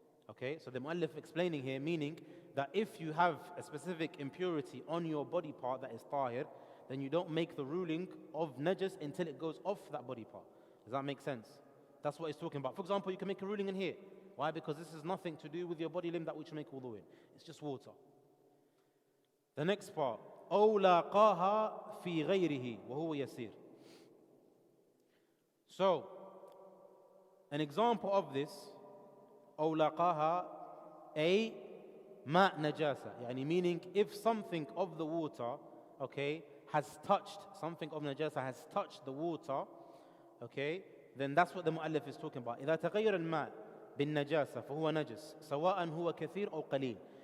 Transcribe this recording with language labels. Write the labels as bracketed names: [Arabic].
[English] Okay, so the muallif explaining here, meaning that if you have a specific impurity on your body part that is tahir, then you don't make the ruling of najis until it goes off that body part. Does that make sense? That's what he's talking about. For example, you can make a ruling in here. Why? Because this is nothing to do with your body limb that which you make wudu in. It's just water. The next part, [Arabic] أو لاقاها في غيره وهو يسير. [English] So, an example of this, [Arabic] أو لاقاها أي ماء نجاسة, يعني [English] meaning if something of the water, okay, has touched, something of najasa has touched the water, okay, then that's what the muallif is talking about. [Arabic] إذا تغير الماء بالنجاسة فهو نجس سواء هو كثير أو قليل.